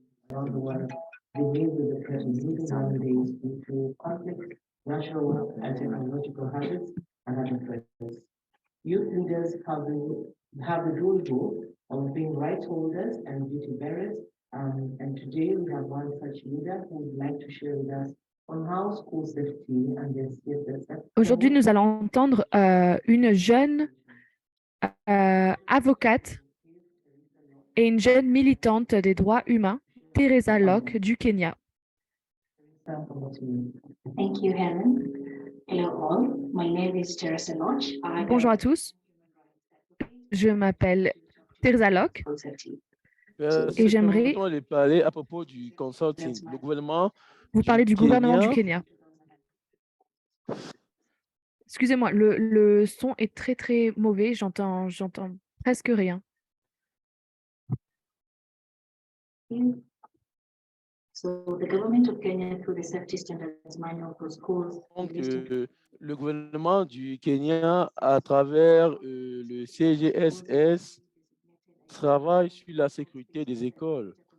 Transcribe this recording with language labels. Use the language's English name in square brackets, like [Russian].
[English] Around the world, dealing with the present nowadays due to conflict, natural and technological hazards, and other threats. Youth leaders have the dual role of being rights holders and duty bearers. And today we have one such leader who would like to share with us on how school safety and their safety. [French] Aujourd'hui, nous allons entendre une jeune avocate et une jeune militante des droits humains, Teresa Locke du Kenya. [English] Thank you, Helen. Hello all. My name is Teresa Lodge. [French] Bonjour à tous. Je m'appelle Teresa Locke et j'aimerais parler à propos du consulting. Le gouvernement vous parler du gouvernement du Kenya. Excusez-moi, le son est très très mauvais, j'entends presque rien. [English] So the government of Kenya, through the safety standards manual for schools, [French] Donc, le gouvernement du Kenya, à travers le CGSS, travaille sur la sécurité des écoles.